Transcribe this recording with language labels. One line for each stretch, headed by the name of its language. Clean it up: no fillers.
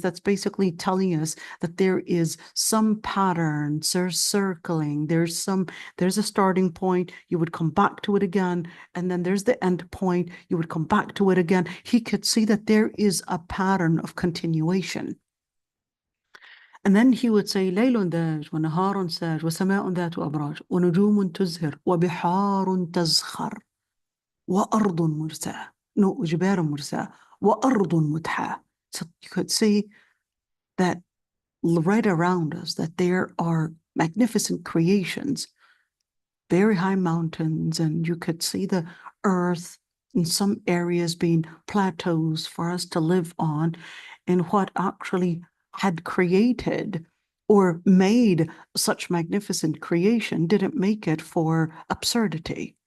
English: That's basically telling us that there is some pattern, there's circling, there's a starting point. You would come back to it again, and then there's the end point. You would come back to it again. He could see that there is a pattern of continuation. And then he would say,
Arabic: ليل داج ونهار ساج وسماء ذات أبراج ونجوم تزهر وبحار تزخر وأرض مرساة. No, جبال مرساة وأرض متحاة.
English: So you could see that right around us, that there are magnificent creations, very high mountains, and you could see the earth in some areas being plateaus for us to live on, and what actually had created or made such magnificent creation didn't make it for absurdity.